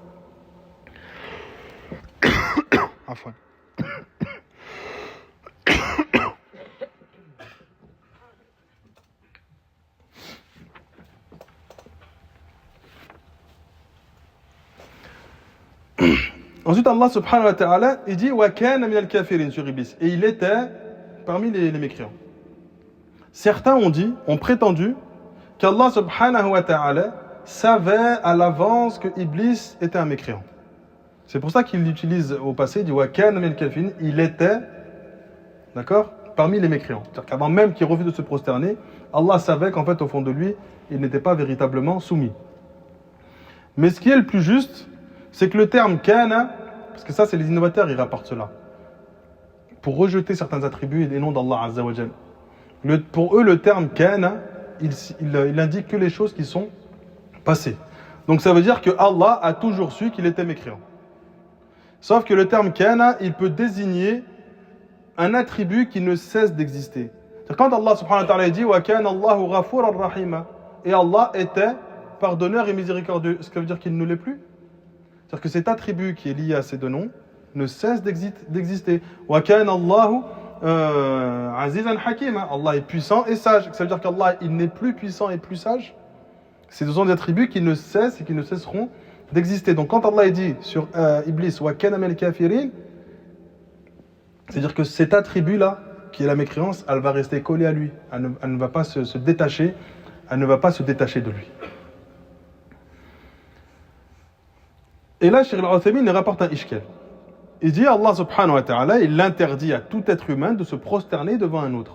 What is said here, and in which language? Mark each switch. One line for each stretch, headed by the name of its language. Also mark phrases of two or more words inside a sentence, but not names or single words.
French: Afwan. Ensuite, Allah
Arabic: سبحانه وتعالى,
French: il dit
Arabic: وكان من الكافرين
French: sur Iblis. Et il était parmi les mécréants. Certains ont prétendu qu'Allah subhanahu wa ta'ala savait à l'avance que Iblis était un mécréant. C'est pour ça qu'il l'utilise au passé, il dit
Arabic: وكان من الكافرين,
French: il était, d'accord, parmi les mécréants. C'est-à-dire qu'avant même qu'il refuse de se prosterner, Allah savait qu'en fait, au fond de lui, il n'était pas véritablement soumis. Mais ce qui est le plus juste, c'est que le terme kana, parce que ça c'est les innovateurs, ils rapportent cela, pour rejeter certains attributs et les noms d'Allah
Arabic: عز وجل.
French: Pour eux, le terme kana, il indique que les choses qui sont passées. Donc ça veut dire que Allah a toujours su qu'il était mécréant. Sauf que le terme kana, il peut désigner un attribut qui ne cesse d'exister. C'est quand Allah
Arabic: سبحانه وتعالى
French: dit
Arabic: وكان الله غفورا رحيما,
French: et Allah était pardonneur et miséricordieux, ce qui veut dire qu'il ne l'est plus. C'est-à-dire que cet attribut qui est lié à ces deux noms ne cesse d'exister.
Arabic: وكان الله عزيزا حكيما.
French: Allah est puissant et sage. Ça veut dire qu'Allah il n'est plus puissant et plus sage. Ce sont des attributs qui ne cessent et qui ne cesseront d'exister. Donc quand Allah dit sur Iblis
Arabic: وكان من الكافرين,
French: c'est-à-dire que cet attribut-là, qui est la mécréance, elle va rester collée à lui. Elle ne va pas se détacher. Elle ne va pas se détacher de lui. Et là, Cheikh Al-Uthaymin rapporte un ishkal. Il dit, Allah
Arabic: سبحانه وتعالى,
French: il interdit à tout être humain de se prosterner devant un autre.